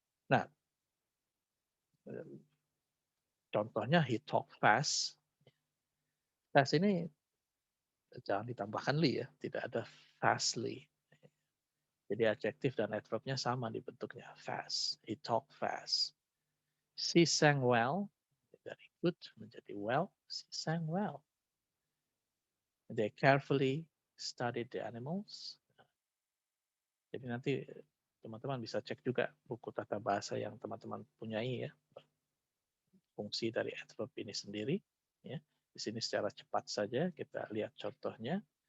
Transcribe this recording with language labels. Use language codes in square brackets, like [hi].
[id] Nah, contohnya [en] he talk fast. [id] Fast ini jangan ditambahkan li ya, tidak ada fastly. Jadi adjektif dan adverbnya sama di bentuknya, fast. [en] He talked fast. She sang well, dari good menjadi well. She sang well. They carefully studied the animals. [id] Jadi nanti teman-teman bisa cek juga buku tata bahasa yang teman-teman punyai ya, fungsi dari adverb ini sendiri. Ya. Di sini secara cepat saja kita lihat contohnya.